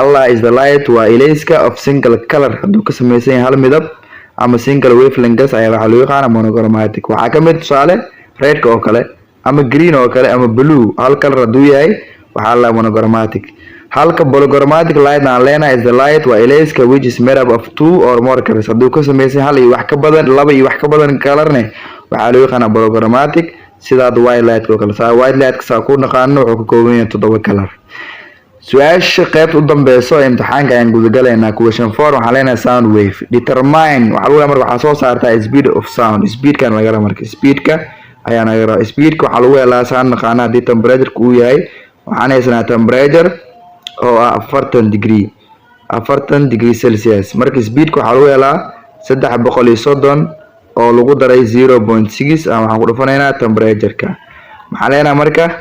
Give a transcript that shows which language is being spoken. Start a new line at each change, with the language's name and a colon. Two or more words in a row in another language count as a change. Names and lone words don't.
Somali: la
English: is the light
Somali: waa ilayska
English: of single color
Somali: haduu ka samaysan yahay hal midab ama
English: single wavelength
Somali: ayaa waxaa loo yaqaanaa monochromatic waxaa ka mid tusaale red oo kale ama green oo kale ama blue hal color haduu yahay waxaa la monochromatic halka
English: polychromatic light
Somali: aan leenahay
English: is the light
Somali: waa ilayska
English: which is made up of two or more colors
Somali: haduu ka samaysan hal iyo wax ka badan laba iyo wax ka badan colorne waxaa loo yaqaanaa polychromatic sidaad
English: white light
Somali: oo kale saa
English: white light
Somali: ka ku naqaano wuxuu ka kooban yahay 7 color su-aasha qaybta u dambeyso imtixaanka ayaan gudagalaynaa question 4 waxaan leenahay
English: sound wave determine
Somali: waxaa lagu marka waxaa soo saartaa
English: speed of sound
Somali: speedkan laga rabo marka speedka ayaa naga rabo speedka waxaa lagu helaa saan naqaana haddii temperature uu yahay waxaan haysanaa temperature oo ah 40
English: degree celsius
Somali: marka speedka waxaa lagu helaa 330 oo lagu daray 0.6 waxaan ku dhufanaynaa temperature-ka maxaa leenahay marka